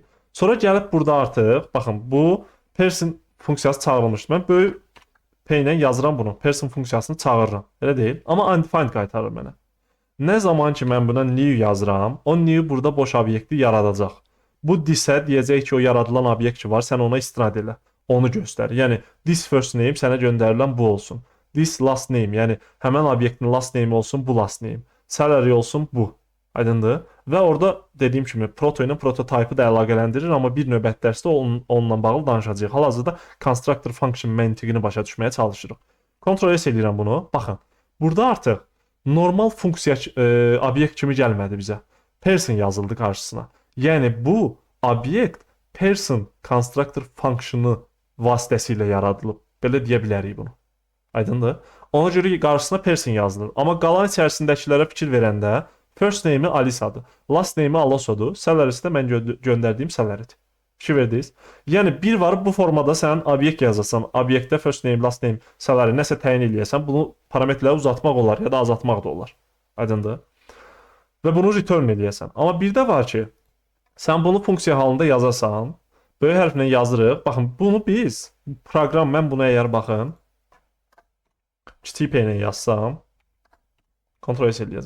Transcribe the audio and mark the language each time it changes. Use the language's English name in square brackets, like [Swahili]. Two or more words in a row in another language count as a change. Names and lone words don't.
[Azerbaijani] Sonra gəlib burada artıq, baxın bu person funksiyası çağırılmışdır. Mən böyük P ilə yazıram bunu. Person funksiyasını çağırıram. Elə deyil. Amma undefined qaytarır mənə. Nə zaman ki mən buna new yazıram, o new burada boş obyekti yaradacaq. Bu this-ə deyəcək ki, o yaradılan obyekt ki var, sən ona istinad elə. Onu göstər. Yəni [English] this first name [Azerbaijani] sənə göndərilən bu olsun. [English] This last name, [Azerbaijani] yəni həmin obyektin [English] last name [Azerbaijani] olsun, bu [English] last name. [Azerbaijani] Salary olsun, bu. Aydındır? Və orada dediyim kimi proto ilə prototype-ı da əlaqələndirir, amma bir növbət dərsdə onunla bağlı danışacağıq. Hal-hazırda [English] constructor function [Azerbaijani] məntiqini başa düşməyə çalışırıq. [English] Ctrl S [Azerbaijani] eləyirəm bunu. Baxın. Burada artıq normal funksiya obyekt kimi gəlmədi bizə. Person yazıldı qarşısına. Yəni bu obyekt person [English] constructor functionu [Azerbaijani] vasitəsilə yaradılıb. Belə deyə bilərik bunu. Aydındır? Ona görə qarşısına person yazılır. Amma qalan içərisindəkilərə fikir verəndə [English] first name-i [Azerbaijani] Alisadır. [English] Last name-i [Azerbaijani] Alosodur. Salary'si də mən göndərdiyim salary'dir. Fikir verdiniz? Yəni bir var bu formada sən obyekt yazasan, obyektdə [English] first name, last name, salary [Azerbaijani] nəsə təyin eləyəsən, bunu parametrləri uzatmaq olar ya da azaltmaq da olar. Aydındır? Və bunu return eləyəsən. Amma bir də var ki, sən bunu funksiya halında yazasan, böyük hərflə yazırıq. Baxın, bunu biz proqram, mən buna əgər baxın, kiçik P ilə yazsam, [English] Ctrl S [Azerbaijani] eləyəcəm.